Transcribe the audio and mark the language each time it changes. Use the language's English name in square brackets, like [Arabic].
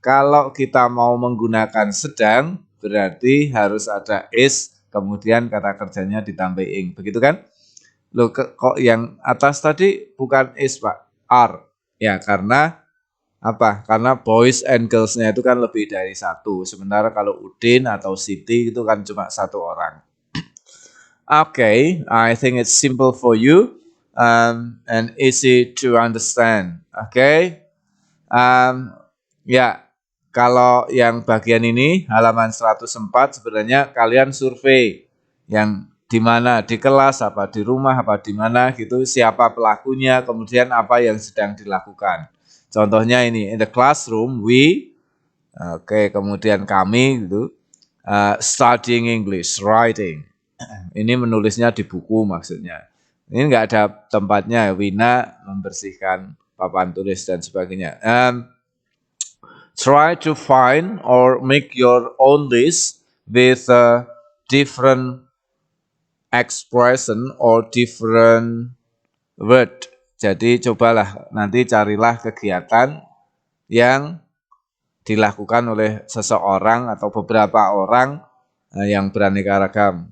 [Indonesian] Kalau kita mau menggunakan sedang, berarti harus ada is, kemudian kata kerjanya ditambahi ing. Begitu kan? Loh, kok yang atas tadi bukan is, Pak? Are. Ya, karena apa? Karena boys and girls-nya itu kan lebih dari satu. Sementara kalau Udin atau Siti itu kan cuma satu orang. [English] Okay, I think it's simple for you and easy to understand. [Indonesian] Okay, ya, kalau yang bagian ini halaman 104 sebenarnya kalian survei yang di mana, di kelas, apa di rumah, apa di mana gitu, siapa pelakunya, kemudian apa yang sedang dilakukan. Contohnya ini, [English] in the classroom we, [Indonesian] kemudian kami gitu, [English] studying English, writing. [Indonesian] Ini menulisnya di buku maksudnya. Ini enggak ada tempatnya, Wina membersihkan papan tulis dan sebagainya. [English] Try to find or make your own list with different expression or different word. [Indonesian] Jadi cobalah nanti carilah kegiatan yang dilakukan oleh seseorang atau beberapa orang yang beraneka ragam.